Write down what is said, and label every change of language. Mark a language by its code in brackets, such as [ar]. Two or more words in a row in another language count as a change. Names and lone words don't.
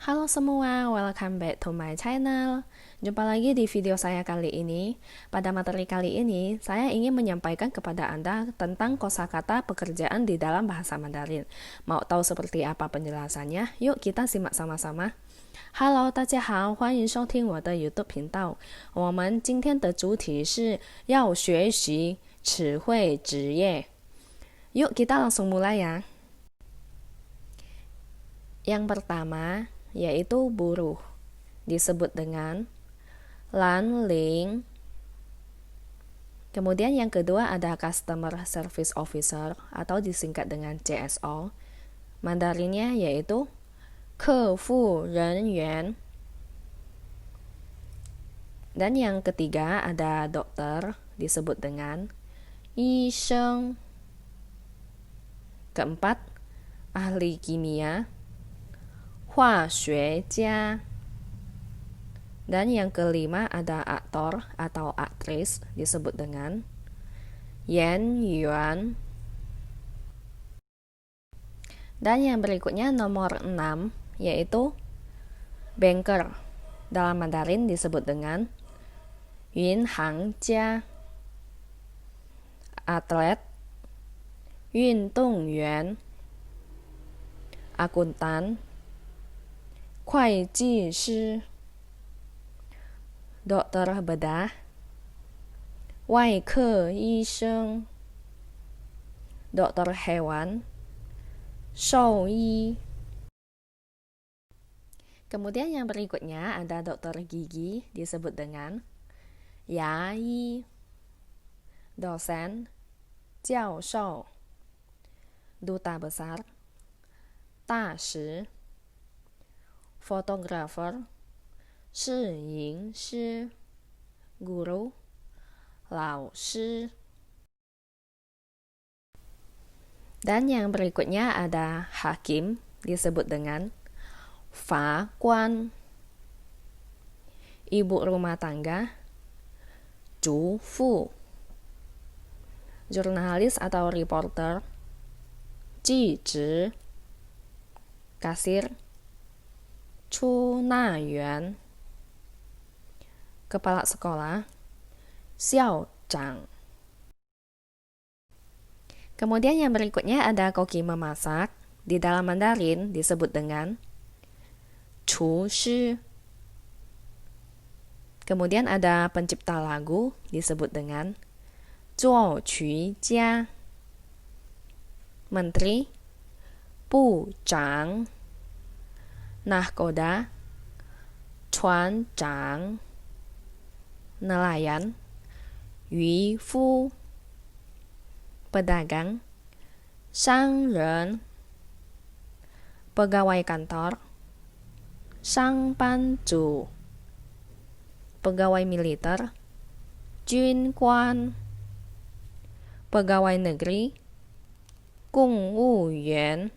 [id] semua, [en] welcome back to my channel. [id] Jumpa lagi di video saya kali ini. Pada materi kali ini, saya ingin menyampaikan kepada Anda tentang kosakata pekerjaan di dalam bahasa Mandarin. Mau tahu seperti apa penjelasannya? Yuk kita simak sama-sama. [zh] Hello， 大家好，欢迎收听我的 YouTube 频道。我们今天的主题是要学习词汇职业。 [id] Yuk kita langsung mulai ya. Yang pertama yaitu buruh, disebut dengan lan ling. Kemudian yang kedua ada [en] Customer Service Officer [id] atau disingkat dengan CSO. Mandarinnya yaitu [zh] 客服人员. [id] Dan yang ketiga ada dokter, disebut dengan 医生. Keempat, ahli kimia, [zh] 化学家. [id] Dan yang kelima ada aktor atau aktris, disebut dengan 演员. Dan yang berikutnya nomor 6 yaitu banker. Dalam Mandarin disebut dengan 银行家. Atlet, 运动员, akuntan, 会计师, dokter bedah, [zh] 外科医生, [id] dokter hewan, [zh] 兽医. [id] Kemudian yang berikutnya ada dokter gigi, disebut dengan 牙医, dosen, 教授, duta besar, 大使, fotografer, 摄影师, guru, 老师. Dan yang berikutnya ada hakim, disebut dengan 法官, ibu rumah tangga, [zh] 主妇, [id] jurnalis atau reporter, [zh] 记者, kasir, 出纳员, [id] kepala sekolah, [zh] 校长. [id] Kemudian yang berikutnya ada koki memasak, di dalam Mandarin disebut dengan 厨师. Kemudian ada pencipta lagu, disebut dengan 作曲家. Menteri, 部长. Nahkoda, 船长. Nelayan, 渔夫. Pedagang, 商人. Pegawai kantor, [zh] 上班族. [id] Pegawai militer, [zh] 军官. [id] Pegawai negeri, [zh] 公务员.